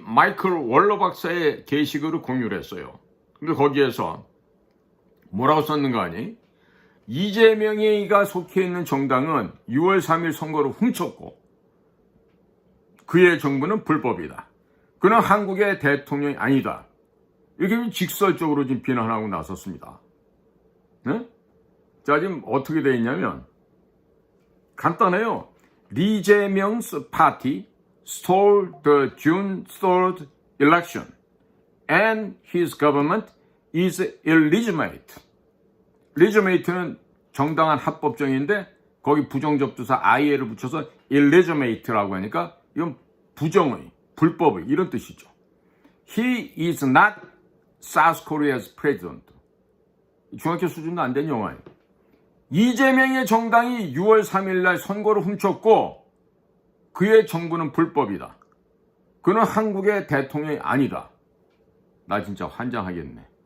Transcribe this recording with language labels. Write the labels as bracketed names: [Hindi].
[Korean] 마이클 월러 박사의 게시글을 공유를 했어요. 근데 거기에서 뭐라고 썼는가 하니, 이재명이가 속해 있는 정당은 6월 3일 선거를 훔쳤고 그의 정부는 불법이다. 그는 한국의 대통령이 아니다. 이렇게 직설적으로 지금 비난하고 나섰습니다. 네? 자, 지금 어떻게 되어 있냐면 간단해요. [English] 리제명's party stole the June 3rd election and his government is illegitimate. [Korean] legitimate는 정당한 합법적인데 거기 부정접두사 IL을 붙여서 illegitimate라고 하니까 이건 부정의, 불법의 이런 뜻이죠. [English] He is not South Korea's president. [Korean] 중학교 수준도 안 된 영화예요. 이재명의 정당이 6월 3일 날 선거를 훔쳤고 그의 정부는 불법이다. 그는 한국의 대통령이 아니다. 나 진짜 환장하겠네.